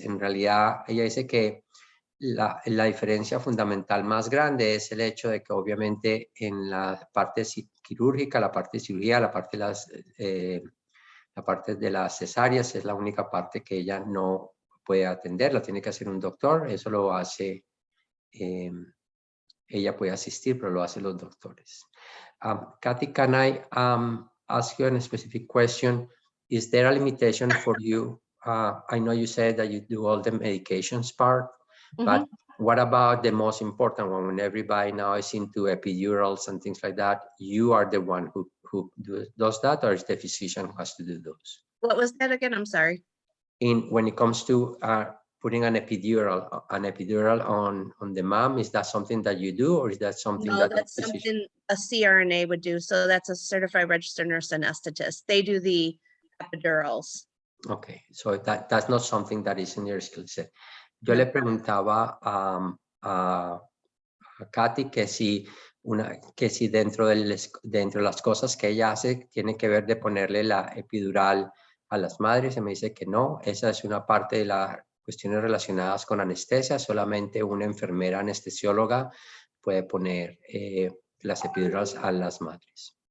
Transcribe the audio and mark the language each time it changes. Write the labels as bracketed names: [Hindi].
[Spanish] En realidad, ella dice que la diferencia fundamental más grande es el hecho de que obviamente en la parte quirúrgica, la parte de cirugía, la parte de las cesáreas es la única parte que ella no puede atender, la tiene que hacer un doctor. Eso lo hace, ella puede asistir, pero lo hacen los doctores. [English] Cathy, can I ask you a specific question? Is there a limitation for you? I know you said that you do all the medications part, but what about the most important one? When everybody now is into epidurals and things like that, you are the one who does that, or is the physician who has to do those? What was that again? I'm sorry. When it comes to putting an epidural on the mom, is that something that you do, or is that something No, that that's the physician? something a CRNA would do. So that's a certified registered nurse anesthetist. They do the epidurals. Okay, so that's not something that is in your skill set. [Spanish] Yo le preguntaba a Cathy que si dentro de las cosas que ella hace tiene que ver de ponerle la epidural a las madres, y me dice que no, esa es una parte de las cuestiones relacionadas con anestesia, solamente una enfermera anestesióloga puede poner las epidurales a las madres.